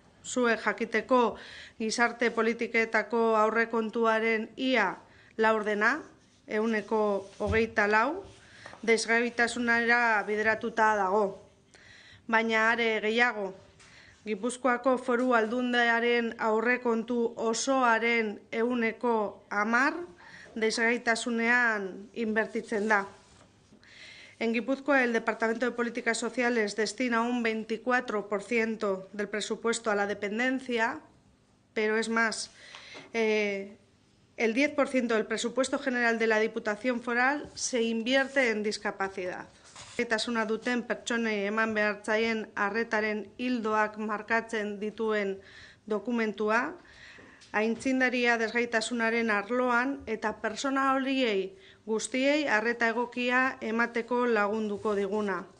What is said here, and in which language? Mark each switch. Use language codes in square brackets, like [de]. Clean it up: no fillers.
[eu] Zuek jakiteko gizarte politiketako aurrekontuaren ia laurdena, 124, desgabitasunera bideratuta dago. Baina are gehiago, Gipuzkoako Foru Aldundiaren aurrekontu osoaren 10% desgaitasunean inbertitzen da. [es] En Guipúzcoa, el Departamento de Políticas Sociales destina un 24% del presupuesto a la dependencia, pero es más, el 10% del presupuesto general de la Diputación Foral se invierte en discapacidad. [eu] Desgaitasuna duten pertsonei eman behar zaien arretaren ildoak markatzen dituen dokumentua, aitzindaria desgaitasunaren arloan eta pertsona horiei guztiei arreta egokia emateko lagunduko diguna.